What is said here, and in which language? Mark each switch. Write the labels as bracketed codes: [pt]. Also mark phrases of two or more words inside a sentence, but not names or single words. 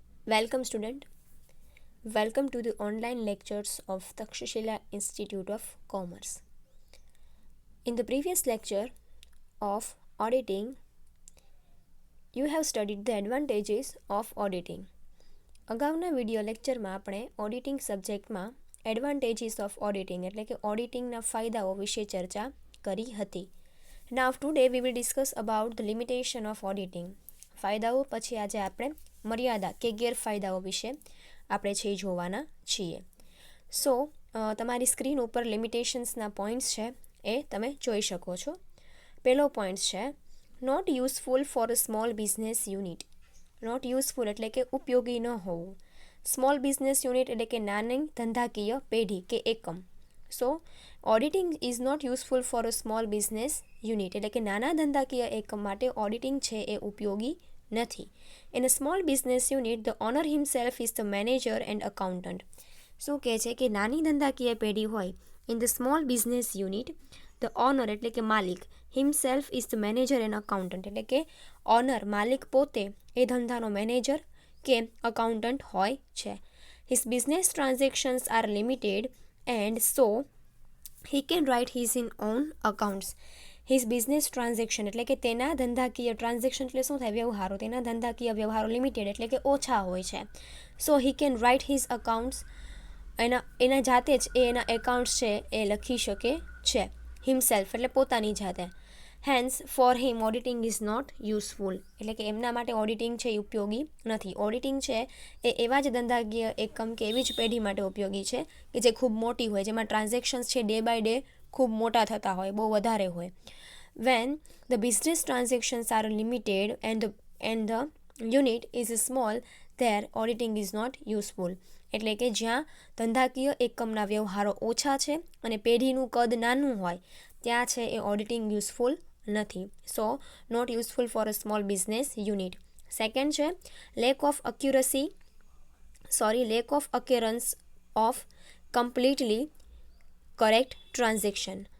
[en] Welcome, student. Welcome to the online lectures of Takshashila Institute of Commerce. In the previous lecture of auditing, you have studied the advantages of auditing. [gu] અગાઉના વિડીયો લેક્ચરમાં આપણે ઓડિટિંગ સબ્જેક્ટમાં [en] advantages of auditing [gu] એટલે કે ઓડિટિંગના ફાયદાઓ વિશે ચર્ચા કરી હતી. [en] Now today we will discuss about the limitation of auditing. [gu] ફાયદાઓ પછી આજે આપણે મર્યાદા કે ગેરફાયદાઓ વિશે આપણે છે જોવાના છીએ. સો તમારી સ્ક્રીન ઉપર લિમિટેશન્સના પોઈન્ટ્સ છે એ તમે જોઈ શકો છો. પહેલો પોઈન્ટ છે [en] not useful for a small business unit. not useful [gu] એટલે કે ઉપયોગી ન હોવું. [en] small business unit [gu] એટલે કે નાની ધંધાકીય પેઢી કે એકમ. [en] So auditing is not useful for a small business unit [gu] એટલે કે નાના ધંધાકીય એકમ માટે ઓડિટિંગ છે એ ઉપયોગી નથી. [en] In a small business unit, the owner himself is the manager and accountant. [gu] શું કહે છે કે નાની ધંધાકીય પેઢી હોય [en] in the small business unit, the owner [gu] એટલે કે માલિક [en] himself is the manager and accountant [gu] એટલે કે ઓનર માલિક પોતે એ ધંધાનો મેનેજર કે અકાઉન્ટન્ટ હોય છે. [en] His business transactions are limited and so he can write his own accounts. his business transaction [gu] એટલે કે તેના ધંધાકીય ટ્રાન્ઝેક્શન એટલે શું થાય વ્યવહારો તેના ધંધાકીય વ્યવહારો લિમિટેડ એટલે કે ઓછા હોય છે. [en] So he can write his accounts [gu] એના જાતે જ એના એકાઉન્ટ્સ છે એ લખી શકે છે. હિમસેલ્ફ એટલે પોતાની જાતે. [en] Hence for him auditing is not useful [gu] એટલે કે એમના માટે ઓડિટિંગ છે એ ઉપયોગી નથી. ઓડિટિંગ છે એ એવા જ ધંધાકીય એકમ કે એવી જ પેઢી માટે ઉપયોગી છે કે જે ખૂબ મોટી હોય જેમાં ટ્રાન્ઝેક્શન્સ છે [en] day by day [gu] ખૂબ મોટા થતા હોય બહુ વધારે હોય. [en] When the business transactions are limited and the unit is small, there auditing is not useful. [gu] એટલે કે જ્યાં ધંધાકીય એકમના વ્યવહારો ઓછા છે અને પેઢીનું કદ નાનું હોય ત્યાં છે એ ઓડિટિંગ યુઝફુલ નથી. [en] So not useful for a small business unit. Second છે lack of occurrence of completely correct transaction.